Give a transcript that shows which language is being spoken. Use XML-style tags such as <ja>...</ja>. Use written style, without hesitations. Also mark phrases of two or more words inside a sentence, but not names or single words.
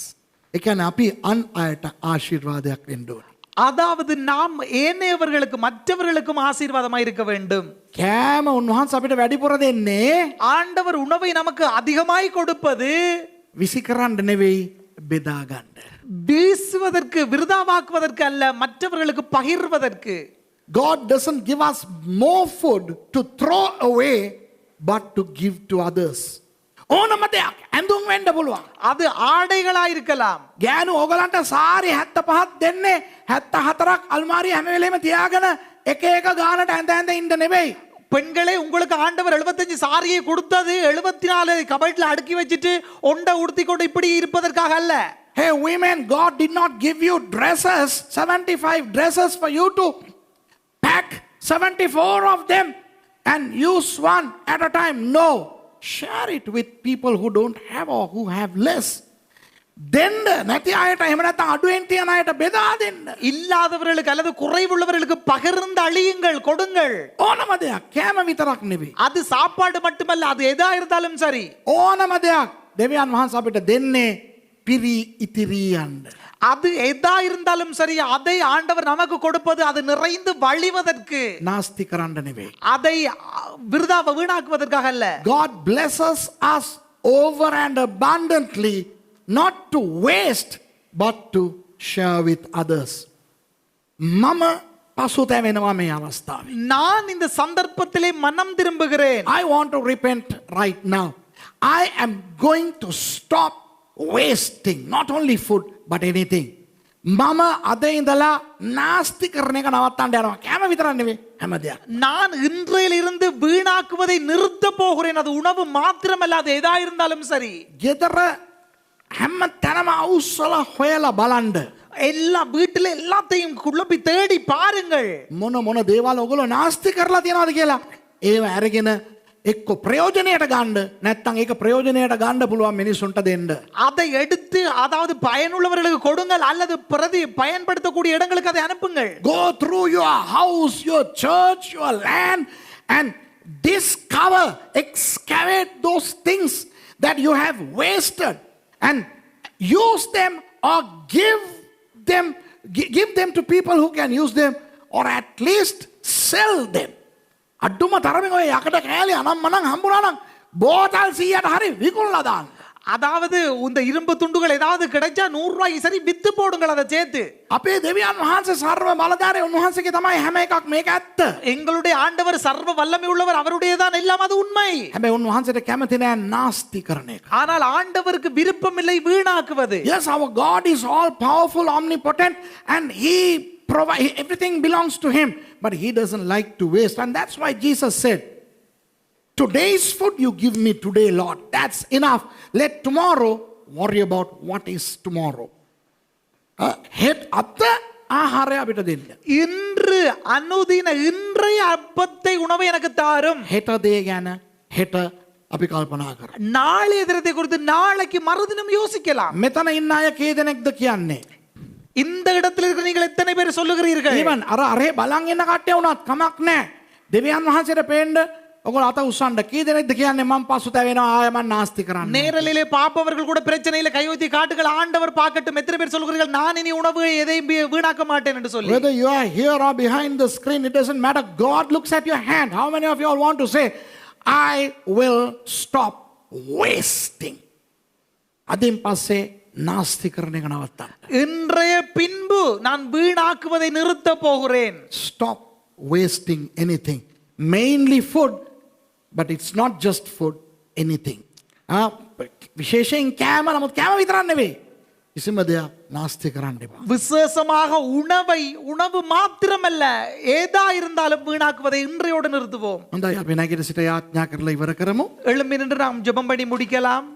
<si>ඒ කියන්නේ අපි අන් අයට ආශිර්වාදයක් වෙන්න ඕනේ.</si> <ta>அதாவது நாம் ஏனையவர்களுக்கு மற்றவர்களுக்கும் ஆசீர்வாதமாய் இருக்க வேண்டும்.</ta> <si>කෑම උන්වහන්සේ අපිට වැඩිපුර දෙන්නේ</si> <ta>ஆண்டவர் உணவை நமக்கு அதிகமாய் கொடுப்பது</ta> <si>විසි කරන්න නෙවෙයි, බෙදා ගන්න.</si> <ta>வீசுவதற்கு, விருதாவாக்குவதற்கு அல்ல, மற்றவர்களுக்கு பகிர்வதற்கு.</ta> <en>God doesn't give us more food to throw away, but to give to others.</en> <si>ඕනම දෙයක් ඇඳුම් වෙන්න පුළුවන්.</si> <ta>அது ஆடைகளாய் இருக்கலாம்.</ta> <si>ගෑනු ඕගලන්ට සාරි 75ක් දෙන්නේ 74ක් අල්මාරිය හැම වෙලේම තියාගෙන එක එක ගානට ඇඳ ඇඳ ඉන්න නෙවෙයි.</si> <ta>பெண்களே, உங்களுக்கு ஆண்டவர் 75 சாரியை கொடுத்தது 74 கபட்ல அடுக்கி வச்சிட்டு ஒண்ட உடுத்தி கொண்டு இப்படி இருப்பதற்காக அல்ல.</ta> <en>Hey women, God did not give you dresses, 75 dresses for you to pack 74 of them and use one at a time. No. Share it with people who don't have or who have less.</en> <si>දෙන්න නැති අයට එහෙම නැත්නම් අඩුවෙන් තියන අයට බෙදා දෙන්න.</si> <ta>இல்லாதவர்களுக்கு அல்லது குறைவுள்ளவர்களுக்கு பகிர்ந்து அழியுங்கள், கொடுங்கள்.</ta> <si>ඕනම දෙයක් කෑම විතරක් නෙවෙයි.</si> <ta>அது சாப்பாடு மட்டுமல்ல, அது எதா இருந்தாலும் சரி.</ta> <si>ඕනම දෙයක් දෙවියන් වහන්සේ අපිට දෙන්නේ පිරි ඉතිරි යන්න.</si> <ta>அது எதா இருந்தாலும் சரி, அதை ஆண்டவர் நமக்கு கொடுப்பது அது நிறைந்து வழிவதற்கு,</ta> <si>නාස්ති කරන්න නෙවෙයි.</si> <ta>அதை விருதாவ வீணாக்குவதற்காக அல்ல.</ta> <en>God blesses us over and abundantly, not to waste but to share with others.</en> <si>මම පසුතැවෙනවා මේ අවස්ථාවේ.</si> <ta>நான் இந்த சந்தர்ப்பத்திலே மனம் திரும்புகிறேன்.</ta> <en>I want to repent right now. I am going to stop wasting not only food but anything.</en> <si>මම අද ඉඳලා නාස්ති කරන එක නවත්තන්න යනවා. කෑම විතරක් නෙවෙයි, හැම දෙයක්.</si> <ta>நான் இன்றையிலிருந்து வீணாக்குவதை நிறுத்த போகிறேன். அது உணவு மாத்திரமல்ல, அது எதா இருந்தாலும் சரி.</ta> <si>ගෙදර හැම තැනම අවුස්සලා හොයලා බලන්න.</si> <ta>எல்லா வீட்டுல எல்லாத்தையும் குழப்பி தேடி பாருங்கள்.</ta> <si>මොන දේවල් ඔගොල්ලෝ නාස්ති කරලා තියනවාද කියලා. ඒව අරගෙන එක්ක ප්‍රයෝජනයට ගන්න නැත්නම් ඒක ප්‍රයෝජනයට ගන්න පුළුවන් මිනිස්සුන්ට දෙන්න.</si> <ta>அதை எடுத்து அதாவது பயனுள்ளவர்களுக்கு கொடுங்கள் அல்லது பயன்படுத்தக்கூடிய இடங்களுக்கு அதை அனுப்புங்கள்.</ta> <en>Go through your house, your church, your land and discover, excavate those things that you have wasted and use them or give them to people who can use them or at least sell them.</en> <si>අඩුම තරමින් ඔය යකඩ කෑලි අනම්මනම් හම්බුනා නම් බෝතල් 100ට හරි විකුණලා දාන්න.</si> <ta>அதாவது இந்த இரும்பு துண்டுகள் ஏதாவது கிடைச்சா 100 ரூபாய்க்கு சரி வித்து போடுங்கள் அதை சேர்த்து.</ta> <si>අපේ දෙවියන් වහන්සේ සර්ව බලධාරී උන්වහන්සේගේ තමයි හැම එකක් මේක ඇත්ත.</si> <ta>எங்களுடைய ஆண்டவர் சர்வ வல்லமை உள்ளவர், அவருடையதான் எல்லாம், அது உண்மை.</ta> <si>හැබැයි උන්වහන්සේට කැමති නෑ නාස්ති කරන එක.</si> <ta>ஆனால் ஆண்டவருக்கு விருப்பம் இல்லை வீணாக்குவது.</ta> <en>Yes, our God is all powerful, omnipotent and he provide everything belongs to him, but he doesn't like to waste. And that's why Jesus said, today's food you give me today, Lord, that's enough. Let tomorrow worry about what is tomorrow.</en> <si>Head අත ආහාරය අපිට දෙන්න.</si> <ta>இன்று அனுதின இன்றைய அப்பத்தை உணவை எனக்கு தாரும்.</ta> <si>හෙට දේ ගැන හෙට අපි කල්පනා කරමු.</si> <ta>நாளைய தினத்தை குறித்து நாளைக்கு மறுதினம் யோசிக்கலாம்.</ta> <si>මෙතන ඉන්න අය කී දෙනෙක්ද කියන්නේ?</si> <ta>இந்த இடத்தில் இருக்கிற நீங்கள் எத்தனை பேர் சொல்லுகிறீர்கள்?</ta> <si>even අරේ බලන් ඉන්න කට්ටිය වුණත් කමක් නැහැ. දෙවියන් වහන්සේට පේන්න ඔගොල්ලෝ අත උස්සන්න. කී දෙනෙක්ද කියන්නේ මම පසුතැවෙනවා ආය මම නාස්ති කරන්න.</si> <ta>நேரலிலே பாப்பவர்கள் கூட பிரச்சனையில கை வைத்து காட்டுகள், ஆண்டவர் பார்க்கட்டும். எத்தனை பேர் சொல்லுகிறீர்கள் நான் இனி உணவு எதையும் வீணாக்க மாட்டேன் என்று சொல்லி?</ta> <en>Whether you are here or behind the screen, it doesn't matter. God looks at your hand. How many of you all want to say, I will stop wasting?</en> <si>අදින් පස්සේ නාස්ති කරන එක නවත්තන්න.</si> <ta>இன்றைய பின்பு நான் வீணாக்குவதை நிறுத்த போகிறேன்.</ta> <en>Stop wasting anything. Mainly food, but it's not just food, anything.</en> <si>විශේෂයෙන් කෑම, නමුත් කෑම විතරක් නෙවෙයි. කිසිම දෙයක් නාස්ති කරන්න එපා.</si> <ta>விசேஷமாக உணவு மாத்திரமல்ல, ஏதா இருந்தாலும் வீணாக்குவதை இன்றையோடு நிறுத்துவோம்.</ta> <si>හොඳයි අපි නැගිට සිට යාඥා කරලා ඉවර කරමු.</si> <ta>எழும்பி நின்று நாம் ஜெபம் பண்ணி முடிக்கலாம்.</ta>